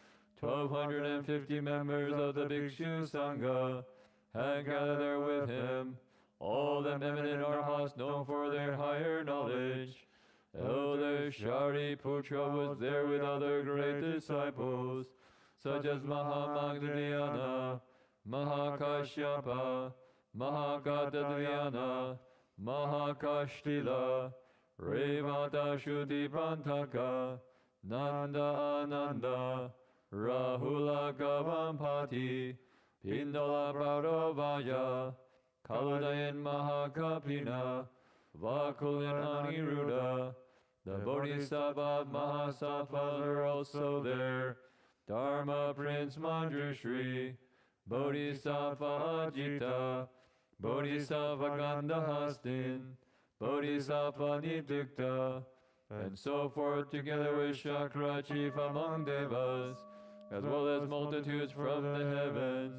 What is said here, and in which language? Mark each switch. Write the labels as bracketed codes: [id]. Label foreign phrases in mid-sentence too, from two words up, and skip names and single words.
[en] 1,250 members of the Bhikshu Sangha had gathered there with him, all them eminent arhats known for their higher knowledge. Elder Shariputra was there with other great disciples, such as Mahamagdalena, Mahakashyapa, Mahakatadhyana, Mahakashtila, Revata Shuddhipantaka, Nanda Ananda, Rahula Gavampati, Pindala Pradavaya, Kaladayan Mahakapina, Vakulyan Aniruddha. The Bodhisattva Mahasattvas are also there. Dharma Prince Manjushri, Bodhisattva Ajita, Bodhisattva Gandhahastin, Bodhisattva Nidukta, and so forth, together with Shakra chief among Devas, as well as multitudes from the heavens.